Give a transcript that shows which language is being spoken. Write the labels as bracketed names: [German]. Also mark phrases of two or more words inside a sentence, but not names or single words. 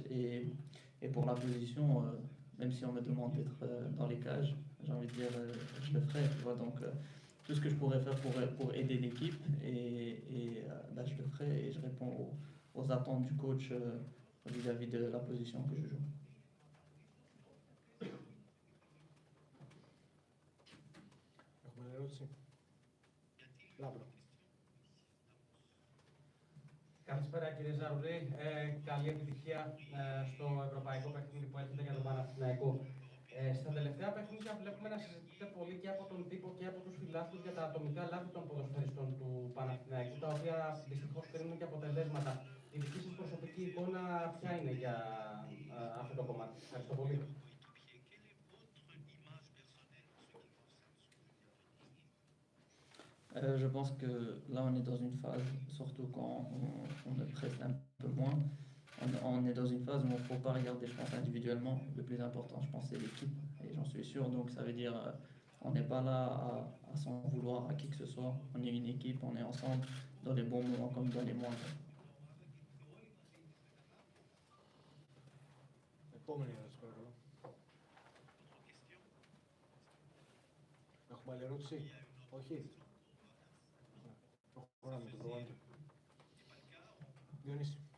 [French] Et pour la position, même si on me demande d'être dans les cages, j'ai envie envie de dire, je le ferai. Tu vois, donc, tout ce que je pourrais faire pour aider l'équipe, là, je le ferai et je réponds aux attentes du coach vis-à-vis de la position que je joue. [Greek] Έχουμε ερώτηση. Λάμπρο. Καλησπέρα κύριε Ζαρουλή. Καλή επιτυχία στο ευρωπαϊκό παιχνίδι που έρχεται για τον Παναθηναϊκό. Στα τελευταία παιχνίδια βλέπουμε να συζητείτε πολύ και από τον τύπο και από τους φιλάθλους για τα ατομικά λάθη των ποδοσφαιριστών του Παναθηναϊκού, τα οποία δυστυχώς κρίνουν και αποτελέσματα. Η δική σας προσωπική εικόνα ποια είναι για αυτό το κομμάτι? Ευχαριστώ πολύ. [French] Je pense que là on est dans une phase, surtout quand on le presse un peu moins, on est dans une phase où il ne faut pas regarder, je pense, individuellement. Le plus important, je pense, c'est l'équipe, et j'en suis sûr. Donc ça veut dire on n'est pas là à s'en vouloir à qui que ce soit. On est une équipe, on est ensemble dans les bons moments comme dans les moins bons. [Greek] Επόμενη ερώτηση, παρακαλώ. Έχουμε άλλη ερώτηση? Όχι. Προχωράμε το πρόγραμμα. Διονύση.